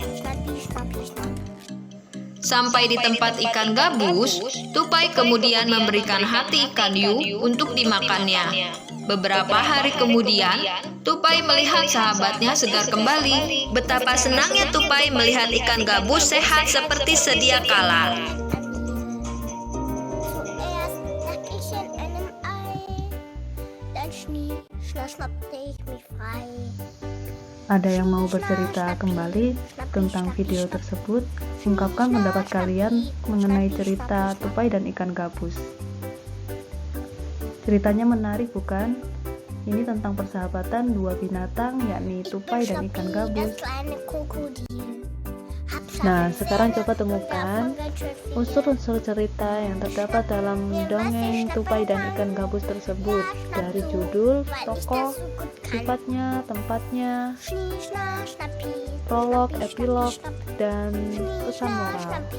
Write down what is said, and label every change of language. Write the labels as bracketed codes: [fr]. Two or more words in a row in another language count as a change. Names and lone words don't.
[id] Sampai di tempat ikan gabus, Tupai kemudian memberikan hati ikan hiu untuk dimakannya. Beberapa hari kemudian, Tupai melihat sahabatnya segar kembali. Betapa senangnya Tupai melihat ikan gabus sehat seperti sedia kala. [de] Zuerst lag ich in einem Ei, dann Schnie, Schna, schnappte ich mich frei. [id] Ada yang mau bercerita kembali tentang video tersebut? Ungkapkan pendapat kalian mengenai cerita Tupai dan Ikan Gabus. Ceritanya menarik bukan? Ini tentang persahabatan dua binatang yakni tupai dan ikan gabus. Das kleine Krokodil. Nah, sekarang coba temukan unsur-unsur cerita yang terdapat dalam dongeng Tupai dan Ikan Gabus tersebut dari judul, tokoh, sifatnya, tempatnya, prolog, epilog, dan pesan moral.